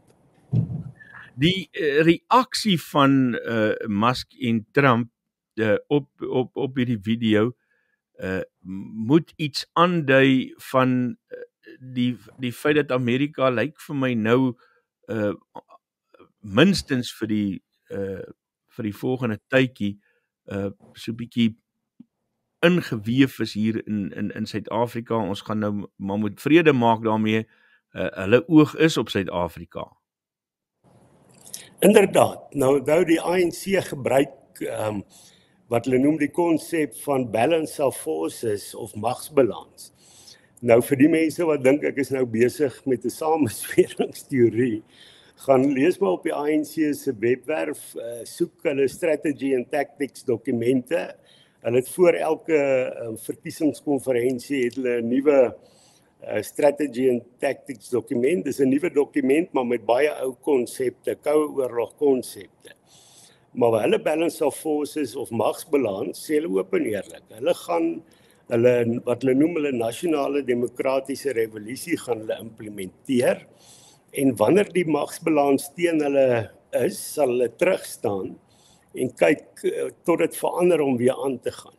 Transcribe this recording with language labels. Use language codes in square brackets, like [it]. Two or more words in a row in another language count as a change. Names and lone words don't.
[af] Die reaksie van Musk en Trump op hierdie video moet iets aandui van die feit dat Amerika lyk vir my nou minstens vir die volgende tydjie so 'n bietjie ingeweef is hier in Suid-Afrika. Ons gaan nou maar moet vrede maak daarmee. Hulle oog is op Suid-Afrika. Inderdaad. Nou die ANC gebruik wat hulle noem die konsep van [en] balance of forces [af] of magsbalans. Nou vir die mense wat dink ek is nou besig met 'n samesweringsteorie, gaan lees maar op die ANC se webwerf, soek hulle [en] strategy and tactics [af] dokumente. Hulle het voor elke verkiesingskonferensie het hulle 'n nuwe [en] strategy and tactics [af] dokument. Dis 'n nuwe dokument, maar met baie ou konsepte, koue oorlog konsepte. Maar hulle [en] balance of forces [af] of magsbalans sê hulle oop en eerlik. Hulle gaan wat hulle noem hulle nasionale demokratiese revolusie gaan hulle implementeer, en wanneer die magsbalans teen hulle is, sal hulle terugstaan en kyk tot dit verander om weer aan te gaan.